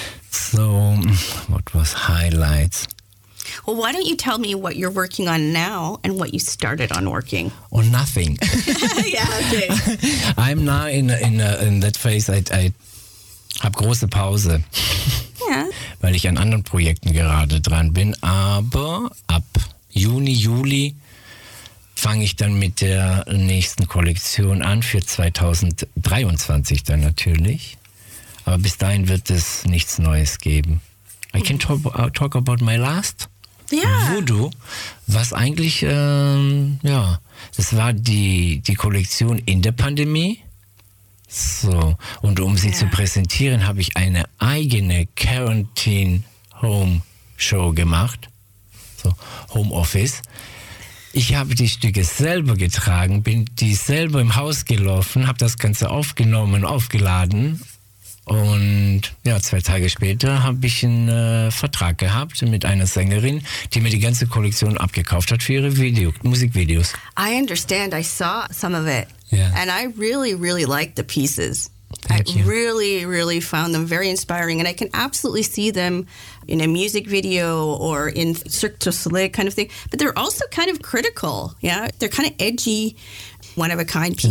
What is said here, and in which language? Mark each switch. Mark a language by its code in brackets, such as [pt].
[en] So what was highlights? Well, why don't you tell me what you're working on now and what you started on working? On nothing. Yeah, okay. I'm now in that phase, I [de] habe große Pause. [en] Yeah. [de] Weil ich an anderen Projekten gerade dran bin, aber ab Juni, Juli fange ich dann mit der nächsten Kollektion an, für 2023 dann natürlich. Aber bis dahin wird es nichts Neues geben. [en] I can talk about my last Voodoo, [de] was eigentlich, das war die Kollektion in der Pandemie. So, und um sie zu präsentieren, habe ich eine eigene Quarantine Home Show gemacht. So, Home Office. Ich habe die Stücke selber getragen, bin die selber im Haus gelaufen, habe das Ganze aufgenommen, aufgeladen. Und ja, zwei Tage später habe ich einen Vertrag gehabt mit einer Sängerin, die mir die ganze Kollektion abgekauft hat für ihre Musikvideos. [en] I understand. I saw some of it. Yeah. And I really, really liked the pieces. Really, really found them very inspiring. And I can absolutely see them in a music video or in Cirque du Soleil kind of thing. But they're also kind of critical. Yeah, they're kind of edgy, one-of-a-kind pieces.